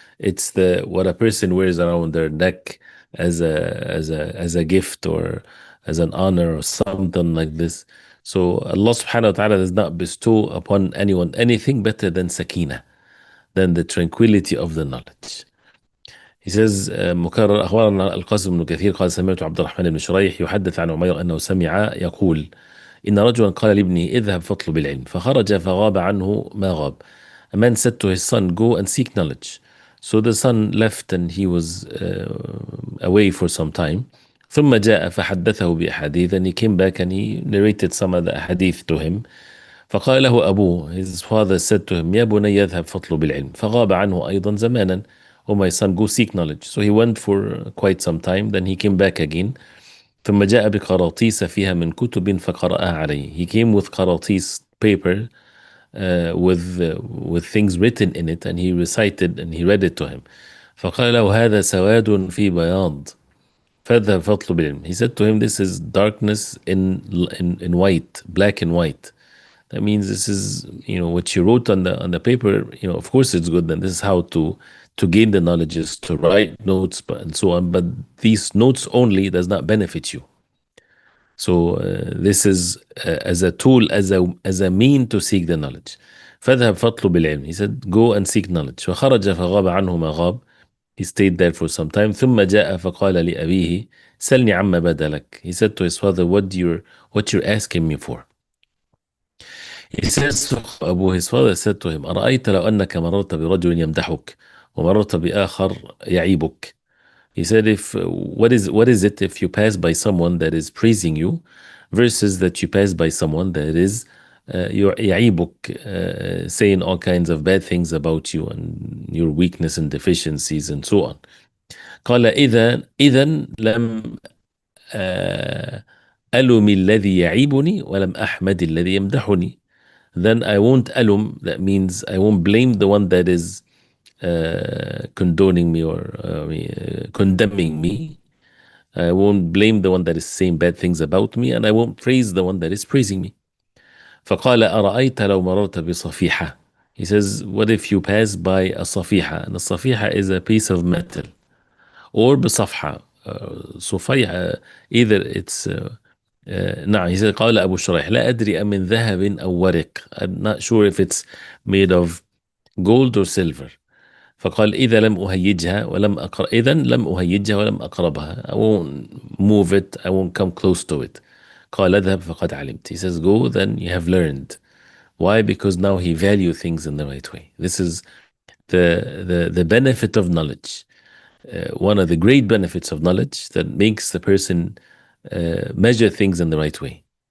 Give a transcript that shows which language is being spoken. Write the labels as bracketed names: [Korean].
[English] It's the what a person wears around their neck as a gift or as an honor or something like this. So Allah subhanahu wa ta'ala does not bestow upon anyone anything better than sakina, than the tranquility of the knowledge. He says [Arabic] مكرر أخبرنا القاسم بن كثير قال سمعت عبد الرحمن بن شريح يحدث عن عمير أنه سمع يقول إن رجلا قال لابنه اذهب فاطلب العلم فخرج فغاب عنه ما غاب. [English] A man said to his son, go and seek knowledge. So the son left and he was away for some time. [Arabic] ثم جاء فحدثه بأحاديث, [English] and he came back and he narrated some of the hadith to him. [Arabic] فقال له أبوه, [English] his father said to him, [Arabic] يا بني يذهب فاطلب العلم فغاب عنه أيضا زمانا. [English] Oh my son, go seek knowledge. So he went for quite some time, then he came back again. [Arabic] ثم جاء بقراطيس فيها من كتب فقرأها عليه. [English] He came with قراطيس paper with things written in it, and he recited and he read it to him. [Arabic] فقال له هذا سواد في بياض فاذهب فاطلب العلم. [English] He said to him, this is darkness in white, black and white. That means this is, what you wrote on the paper, of course it's good. Then this is how to gain the knowledge, is to write notes and so on. But these notes only does not benefit you. So this is as a tool, as a mean to seek the knowledge. [Arabic] فاذهب فاطلب العلم. [English] He said, go and seek knowledge. [Arabic] فخرج فغاب عنه ما غاب. [English] He stayed there for some time. [Arabic] ثم جاء فقال لأبيه سلني عما بدا لك. [English] He said to his father, what you're asking me for? He says, his father said to him, [Arabic] أرأيت لو أنك مررت برجل يمدحك ومررت بآخر يعيبك. [English] He said, what is it if you pass by someone that is praising you versus that you pass by someone that is يعيبك, saying all kinds of bad things about you and your weakness and deficiencies and so on. [Arabic] قال إذا لم ألم الذي يعيبني ولم أحمد الذي يمدحني. [English] Then I won't alum, that means I won't blame the one that is condoning me or condemning me. I won't blame the one that is saying bad things about me, and I won't praise the one that is praising me. [Arabic] فقال أرأيت لو مررت بصفيحة. [English] He says, what if you pass by a صفيحة? And a صفيحة is a piece of metal. Or [Arabic] بصفحة. صفيحة, either it's نعم. [English] He said [Arabic] قال أبو شريح لا أدري أمن ذهب أو ورق. [English] I'm not sure if it's made of gold or silver. [Arabic] فقال إذا لم أهيجها ولم إذا لم أهيجها ولم أقربها. [English] I won't move it, I won't come close to it. [Arabic] قال اذهب فقد علمت. [English] He says, go, then you have learned. Why? Because now he value things in the right way. This is the benefit of knowledge. One of the great benefits of knowledge that makes the person measure things in the right way.